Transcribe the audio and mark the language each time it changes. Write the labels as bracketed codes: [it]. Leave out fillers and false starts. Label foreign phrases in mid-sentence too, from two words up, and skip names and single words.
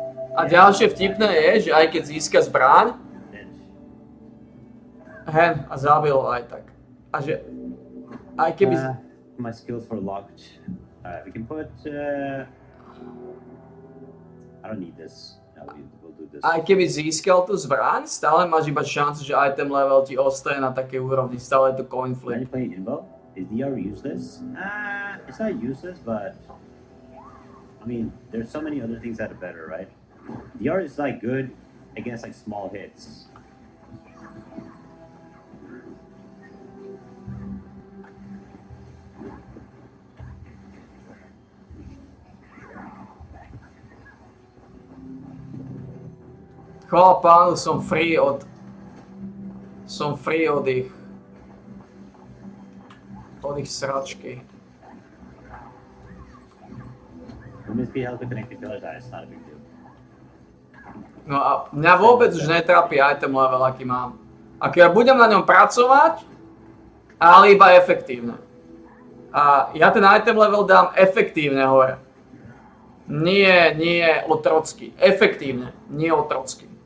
[sk] A ďalšie vtipné je, že aj keď získa zbraň, [en] Then [sk] hen, a zabil aj tak. A že aj keby... [en] my skills were locked. Alright, we can put. I don't need this. No, we'll do this. [sk] Aj keby získal tú zbraň, stále máš iba šancu, že [en] item level [sk] ti ostane na takej úrovni. Stále je to coin [en] When flip. you play Invo, is DR useless? It's not useless, but I mean, there's so many other things that are better, right? DR is like good against like small hits. [sk] Chvála pánu, som free od ich sračky. [en] Movement speed helps with connected pillars. It's not a big deal. [sk] No a mňa vôbec už netrápi [en] item level, [sk] aký mám. Ak ja budem na ňom pracovať, ale iba efektívne. A ja ten [en] item level [sk] dám efektívne hore. Nie otrocky. Efektívne, nie otrocky.